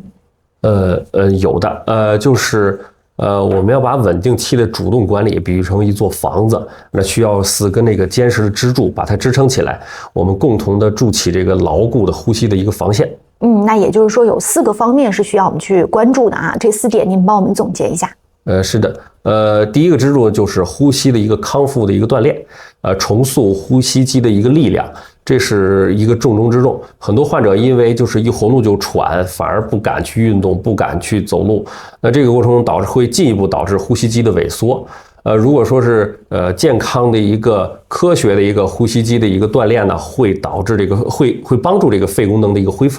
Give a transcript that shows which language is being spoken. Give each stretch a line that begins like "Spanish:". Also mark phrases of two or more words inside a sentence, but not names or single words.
Chinese: 有的，就是我們要把穩定期的主動管理比喻成一座房子，那需要4根那個堅實的支柱把它支撐起來，我們共同的築起這個牢固的呼吸的一個防線。那也就是說有4個方面是需要我們去關注的啊，這4點您幫我們總結一下。是的，第一個支柱就是呼吸的一個康復的一個鍛鍊，重塑呼吸肌的一個力量，這是一個重中之重。很多患者因為就是一活動就喘，反而不敢去運動，不敢去走路，那這個過程中會進一步導致呼吸肌的萎縮。如果說是健康的一個科學的一個呼吸肌的一個鍛鍊呢，會導致這個會幫助這個肺功能的一個恢復。